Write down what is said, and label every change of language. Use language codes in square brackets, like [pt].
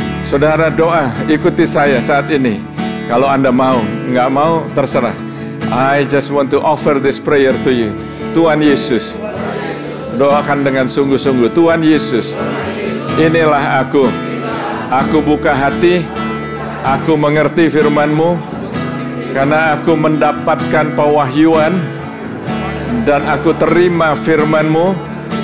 [id] Saudara doa, ikuti saya saat ini. Kalau Anda mau, nggak mau, terserah. [en] I just want to offer this prayer to you. [id] Tuhan Yesus, doakan dengan sungguh-sungguh. Tuhan Yesus, inilah aku. Aku buka hati, aku mengerti firman-Mu. Karena aku mendapatkan pewahyuan dan aku terima firman-Mu.